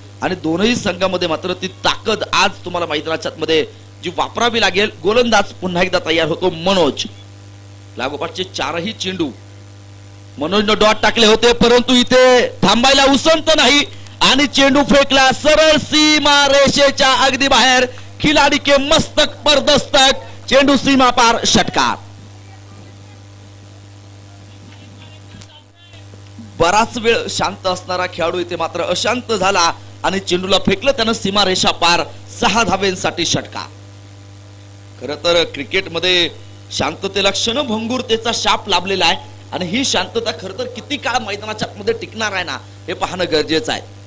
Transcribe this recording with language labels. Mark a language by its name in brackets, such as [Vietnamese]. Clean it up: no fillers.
[Marathi] आणि दोनही संघामध्ये मात्र ती ताकद आज तुम्हाला मैदानाच्या मध्ये जी वापरावी लागेल. गोलंदाज पुन्हा एकदा तयार होतो मनोज. लागोपाठचे चारही चेंडू मनोजनं डॉट टाकले होते, परंतु इथे थांबायला उसंत नाही आणि चेंडू फेकला सरळ सीमा रेषेच्या अगदी बाहेर. [Hindi] खिलाडी के मस्तक पर दस्तक, [Marathi] चेंडू सीमा पार, षटकार. बराच वेळ शांत असणारा खेळाडू इथे मात्र अशांत झाला आणि चेंडूला फेकलं त्यानं सीमा रेषा पार. 6 धावेंसाठी षटकार. खर तर क्रिकेटमध्ये शांततेला क्षणभंगुरतेचा शाप लाभलेला आहे आणि ही शांतता खर तर किती काळ मैदानाच्या मध्ये टिकणार आहे ना हे पाहणं गरजेचं आहे.